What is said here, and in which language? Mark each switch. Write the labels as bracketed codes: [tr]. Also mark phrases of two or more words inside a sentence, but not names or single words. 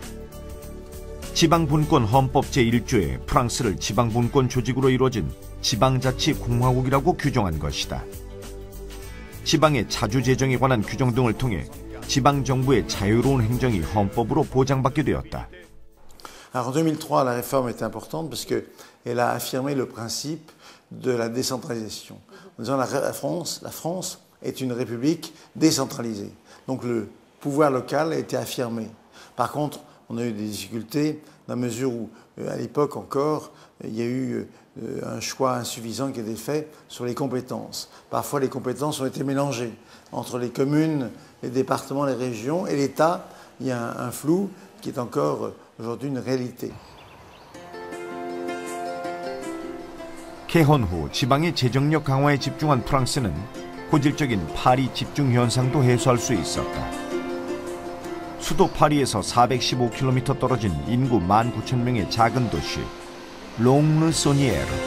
[ko] 지방분권 헌법 제1조에 프랑스를 지방분권 조직으로 이루어진 지방자치공화국이라고 규정한 것이다. 지방의 자주재정에 관한 규정 등을 통해 지방정부의 자유로운 행정이 헌법으로 보장받게 되었다. [fr] Alors en 2003, la réforme est importante parce qu'elle a affirmé le principe de la décentralisation. En disant la France est une république décentralisée. Donc le pouvoir local a été affirmé. Par contre, on a eu des difficultés dans la mesure où, à l'époque encore, il y a eu un choix insuffisant qui a été fait sur les compétences. Parfois, les compétences ont été mélangées entre les communes, les départements, les régions et l'État. Il y a un flou qui est encore aujourd'hui une réalité. [ko] 개헌 후 지방의 재정력 강화에 집중한 프랑스는 고질적인 파리 집중 현상도 해소할 수 있었다. 수도 파리에서 415km 떨어진 인구 19,000명의 작은 도시 롱르소니에르.